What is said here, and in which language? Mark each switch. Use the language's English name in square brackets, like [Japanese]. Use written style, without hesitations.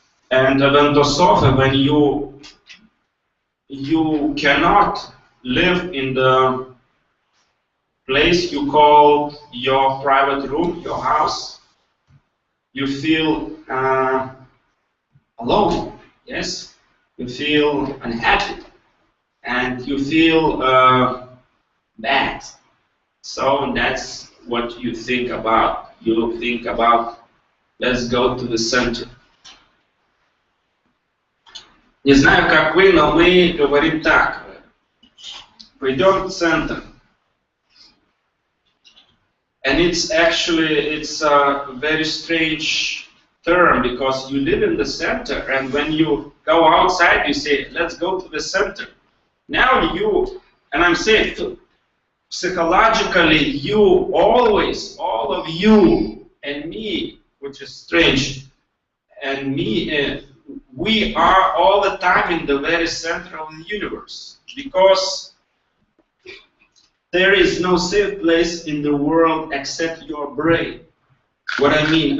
[English] And eventosophia, when you cannot live in the place you call your private room, your house, you feel alone, yes? You feel unhappy, and you feel bad. So that's what you think about. You think about, let's go to the center. [Russian] Не знаю, как вы, но мы говорим так. Пойдем в центр. [English] And it's a very strange term because you live in the center, and when you go outside, you say, let's go to the center. Now and I'm saying, psychologically, you always, all of you and me, which is strange, and me, we are all the time in the very center of the universe, because there is no safe place in the world except your brain. What I mean?